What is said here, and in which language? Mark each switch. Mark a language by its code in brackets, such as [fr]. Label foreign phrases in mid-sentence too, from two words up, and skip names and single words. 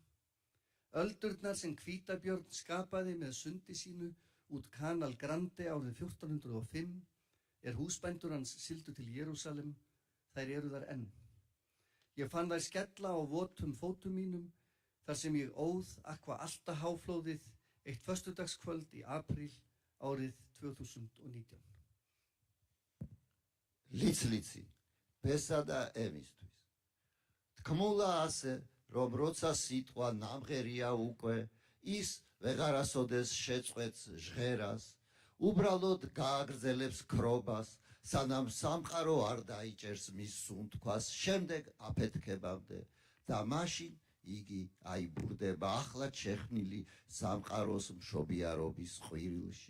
[is] Öldurnar sem hvítabjörn skapaði með sundi sínu út Kanal Grande árið 1405 húsbændur hans sigldu til Jerúsalem, þær eru þar enn. Ég fann þær skella á votum fótum mínum þar sem ég óð Aqua Alta háflóðið eitt föstudagskvöld í apríl árið 2019. [ka] ლიცლიცი ბესა და ემისთვის. თქმულა ასე, რომ როცა სიტყვა ნამღერია უკვე, ის ვეღარასოდეს შეწყვეტს ჟღერას, უბრალოდ გააგრძელებს ქრობას, სანამ სამყარო არ დაიჭერს მის სუნთქვას შემდეგ აფეთქებამდე და მაშინ იგი აიბურდება ახლად შექმნილი სამყაროს მშობიარობის ყვირილში.